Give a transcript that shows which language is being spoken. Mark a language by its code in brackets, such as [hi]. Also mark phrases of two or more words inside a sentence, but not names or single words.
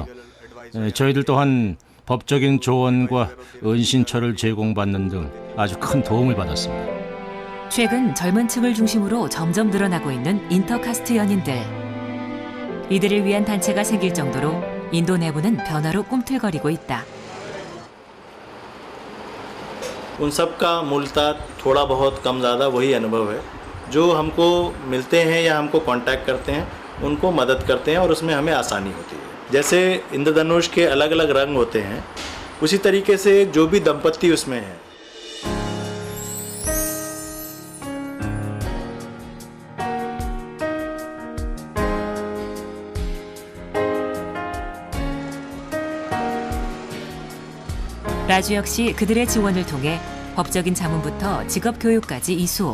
[ko] 저희들 또한 법적인 조언과 은신처를 제공받는 등 아주 큰 도움을 받았습니다. 최근 젊은 층을 중심으로 점점 늘어나고 있는 인터카스트 연인들. 이들을 위한 단체가 생길 정도로 인도 내부는 변화로 꿈틀거리고 있다. [hi] उन सब का मूलतः थोड़ा बहुत कम ज़्यादा वही अनुभव है जो हमको मिलते हैं या हमको कांटेक्ट करते हैं उनको मदद करते हैं और उसमें हमें आसानी होती है। जैसे इंद्रधनुष के अलग अलग रंग होते हैं उसी तरीके से जो भी दंपत्ति उसमें है [ko] 라주 역시 그들의 지원을 통해 법적인 자문부터 직업 교육까지 이수.